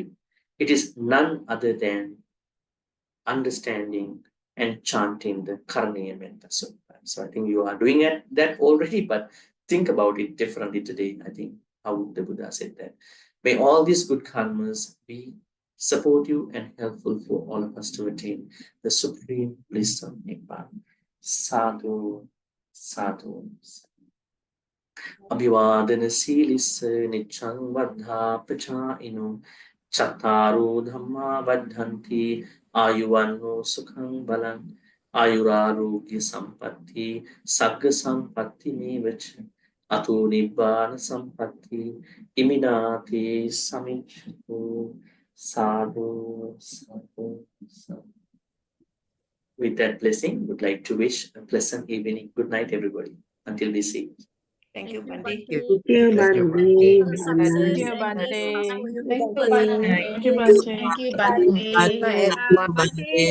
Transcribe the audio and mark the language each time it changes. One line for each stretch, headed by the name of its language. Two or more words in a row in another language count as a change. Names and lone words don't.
English: It is none other than understanding and chanting the Karaniya Metta Sutta. So I think you are doing that already, but think about it differently today. I think how the Buddha said that. May all these good karmas be supportive and helpful for all of us to attain the supreme bliss of Nibbana. Sadhu, sadhu.
Pali: Abhivadana silissa nichang vadha pachainu chattaru dhamma vadhanti ayuvanno sukhang balang ayurarogya sampatti sagga sampatti mevacha ato nibbana sampatti iminati samichatu sadhu sadhu sadhu.
English: With that blessing, would like to wish a pleasant evening. Good night, everybody. Until we see. Thank you, Bhante. Thank you, you, Bhante. for the success Thank you, and Bhante. blessings for your Thank you, family. Bhante. Thank you, Bhante. Thank you, Bye. Bhante. Bhante.